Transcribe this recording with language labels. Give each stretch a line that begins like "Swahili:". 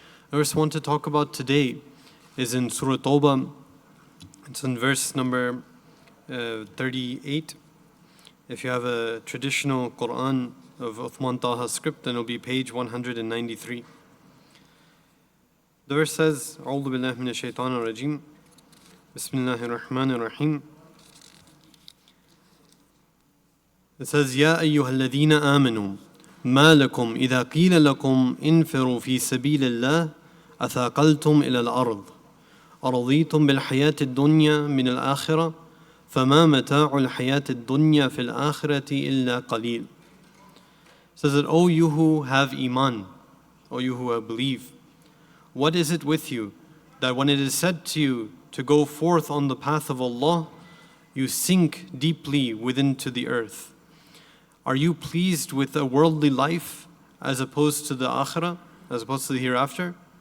English: The verse I want to talk about today is in Surah Tawbah. It's in verse number 38. If you have a traditional Quran of Uthman Taha script, then it'll be page 193. The verse says,
Arabic: أعوذ بالله من الشيطان الرجيم بسم الله الرحمن الرحيم.
English: It says,
Arabic: يا أيها الذين آمنوا ما لكم إذا قيل لكم انفروا في سبيل الله أثاقلتم إلى الأرض أرضيتم بالحياة الدنيا من الآخرة فما متاع الحياة الدنيا في الآخرة إلا قليل.
English: It says that, O you who have iman, O you who believe, what is it with you that when it is said to you to go forth on the path of Allah, you sink deeply within to the earth? Are you pleased with a worldly life as opposed to the akhirah, as opposed to the hereafter?